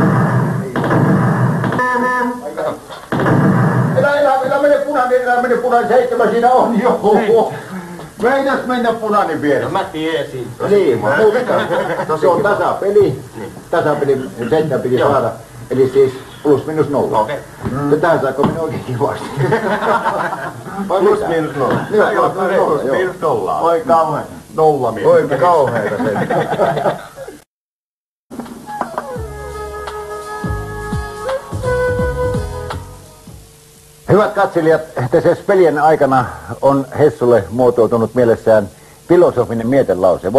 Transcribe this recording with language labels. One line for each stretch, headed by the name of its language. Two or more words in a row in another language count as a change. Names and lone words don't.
Finnish: Älä mene punainen, 7 siinä on jo. Meinas mennä punainen vieressä. Mä tiesin. Niin, mutta se on tasapeli. Tasapeli, 7 piti saada. Eli siis plus minus 0. Okei. Ja tähän saakka meni oikein kivasti. Plus minus 0. Plus minus 0. Oi kauhean. 0 mies. Oikein kauheeta sen. Hyvät katselijat, tässä pelien aikana on Hessulle muotoutunut mielessään filosofinen mietelause.